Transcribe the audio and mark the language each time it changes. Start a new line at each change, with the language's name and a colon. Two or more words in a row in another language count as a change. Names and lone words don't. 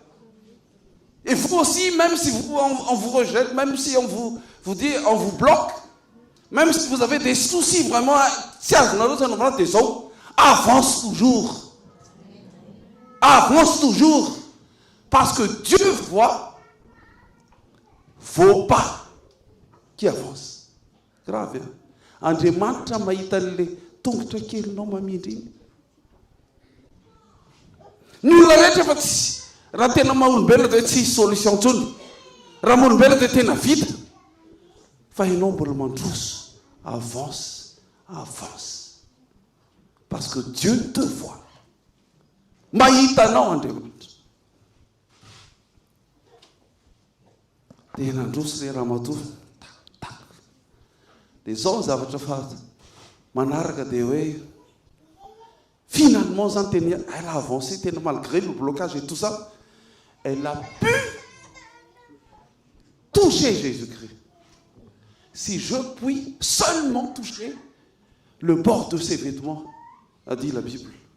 French: Et vous aussi, même si on vous rejette, même si on vous dit, on vous bloque, même si vous avez des soucis vraiment, avance toujours. Avance toujours. Parce que Dieu voit vos pas qui avancent. Grave. Hein?
Malagasy: Andriamanitra mahita le tongotra kelinao mamindriny. Ny olona rehetra fa tsy raha tena maha-olombelona dia tsy solution ntsony. Raha maha-olombelona dia tena vita. Fa ianao mbola mandroso.
French: Avance, avance. Parce que Dieu te voit.
Malagasy: Mahita anao Andriamanitra. Dia nandroso ilay ramatoa. Dia izao zavatra fa manaraka dia hoe
French: finalement, elle a avancé malgré le blocage et tout ça. Elle a pu toucher Jésus-Christ. Si je puis seulement toucher le bord de ses vêtements, a dit la Bible.